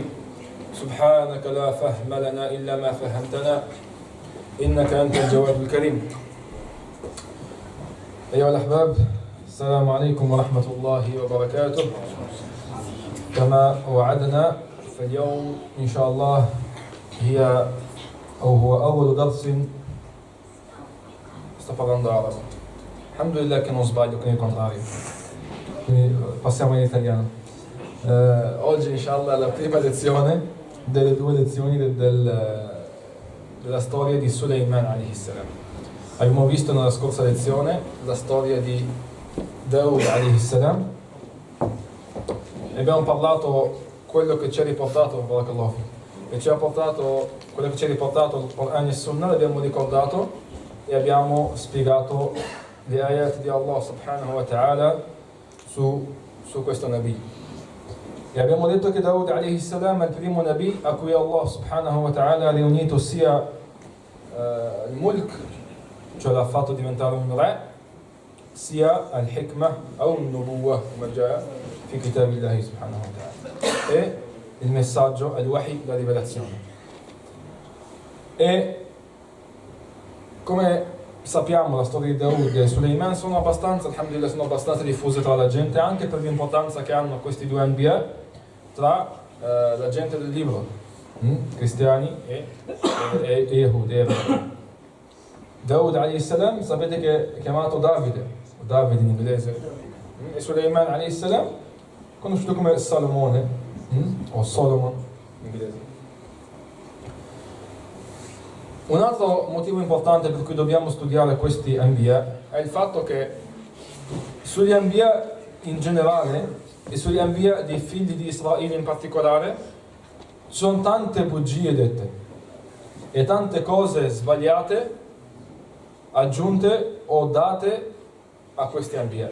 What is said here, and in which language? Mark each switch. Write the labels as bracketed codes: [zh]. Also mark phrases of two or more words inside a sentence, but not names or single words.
[ar] سبحانك لا فهم لنا إلا ما فهمتنا إنك أنت الجواد الكريم. أيها الأحباب، السلام عليكم ورحمة الله وبركاته. كما وعدنا فاليوم إن شاء الله هو أول درس. [it] Sto parlando arabo. Alhamdulillah che non sbaglio con il contrario. Quindi passiamo in italiano. Oggi inshallah è la prima lezione delle due lezioni della storia di Sulaiman [ar] عليه السلام. [it] Abbiamo visto nella scorsa lezione la storia di Daud alayhi salam e abbiamo parlato quello che ci ha riportato quello che ci ha riportato il Quran e Sunnah, l'abbiamo ricordato e abbiamo spiegato le ayat di Allah [ar] سبحانه وتعالى [it] su questo Nabi. E abbiamo detto che Daud [ar] عليه السلام [it] è il primo Nabi a cui Allah [ar] سبحانه وتعالى [it] ha riunito sia il mulk, cioè l'ha fatto diventare un re, sia al-hikmah o al-nubuwah, come già [ar] في كتاب الله سبحانه وتعالى, [it] e il messaggio, al-wahi, la rivelazione. E come sappiamo la storia di Daud e Sulaiman sono abbastanza diffuse tra la gente, anche per l'importanza che hanno questi due anbiya tra la gente del libro, cristiani e Yehudi. Daud [ar] عليه السلام [it] sapete che è chiamato Davide, o Davide in inglese, e Sulaiman [ar] عليه السلام [it] conosciuto come Salomone, o Solomon in inglese. Un altro motivo importante per cui dobbiamo studiare questi anbiya è il fatto che sugli anbiya in generale e sugli anbiya dei figli di Israele in particolare ci sono tante bugie dette e tante cose sbagliate aggiunte o date a questi anbiya.